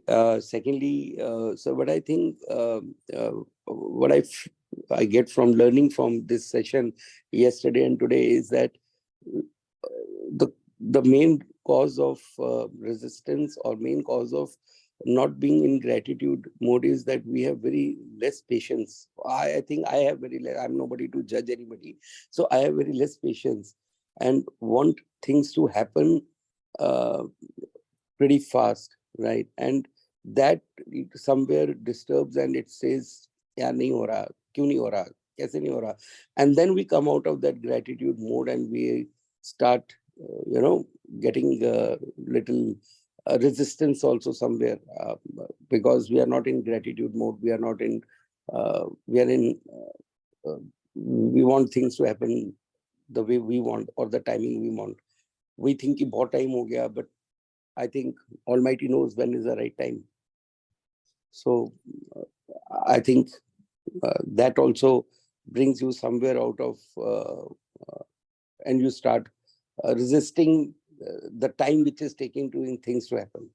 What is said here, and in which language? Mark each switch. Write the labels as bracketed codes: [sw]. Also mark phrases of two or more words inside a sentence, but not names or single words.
[en] Secondly, so what I think, what I get from learning from this session yesterday and today is that the main cause of resistance or main cause of not being in gratitude mode is that we have very less patience. I think I have very less. I'm nobody to judge anybody, so I have very less patience and want things to happen pretty fast, right? And that somewhere disturbs and it says, "Yeah, [hi] नहीं हो रहा, क्यों नहीं हो रहा, कैसे नहीं हो रहा?" [en] And then we come out of that gratitude mode and we start, getting a little resistance also somewhere because we are not in gratitude mode. We are not in. We are in. We want things to happen the way we want or the timing we want. We think [hi] कि बहुत time हो गया, [en] but I think Almighty knows when is the right time. So I think that also brings you somewhere out of, and you start resisting the time which is taking to things to happen.